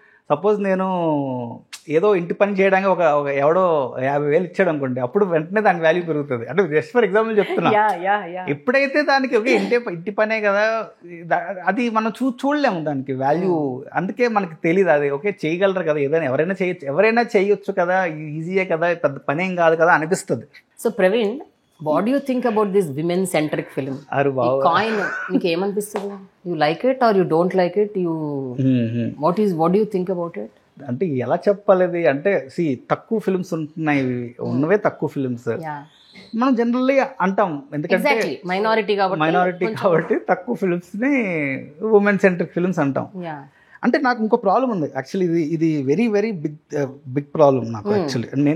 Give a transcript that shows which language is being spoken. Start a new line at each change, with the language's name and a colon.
Telugu: Suppose నేను ఏదో ఇంటి పని చేయడానికి ఒక ఎవడో 50,000 ఇచ్చాడు అనుకోండి, అప్పుడు వెంటనే దాని వాల్యూ పెరుగుతుంది. అంటే జస్ట్ ఫర్ ఎగ్జాంపుల్ చెప్తున్నా. ఎప్పుడైతే దానికి ఒక ఇంటి పనే కదా, అది మనం చూడలేము దానికి వాల్యూ. అందుకే మనకి తెలియదు అది ఓకే చేయగలరు కదా, ఏదైనా ఎవరైనా చేయొచ్చు కదా, ఈజీయే కదా, పెద్ద పనేం కాదు కదా అనిపిస్తుంది.
English: So Praveen, what do you think about this women centric film?
Telugu: Coin నీకు ఏమనిపిస్తుంది?
English: You like it or you don't like it? What do you think about it?
Telugu: అంటే ఎలా చెప్పాలి అంటే, తక్కువ ఫిల్మ్స్ ఉంటున్నాయి, ఉన్నవే తక్కువ ఫిల్మ్స్ మనం జనరల్లీ అంటాం. ఎందుకంటే
English: minority
Telugu: కాబట్టి తక్కువ ఫిల్మ్స్ ని ఉమెన్ సెంట్రిక్ ఫిల్మ్స్ అంటాం. అంటే నాకు ఇంకో ప్రాబ్లం ఉంది యాక్చువల్లీ. ఇది వెరీ వెరీ బిగ్ ప్రాబ్లం నాకు యాక్చువల్లీ.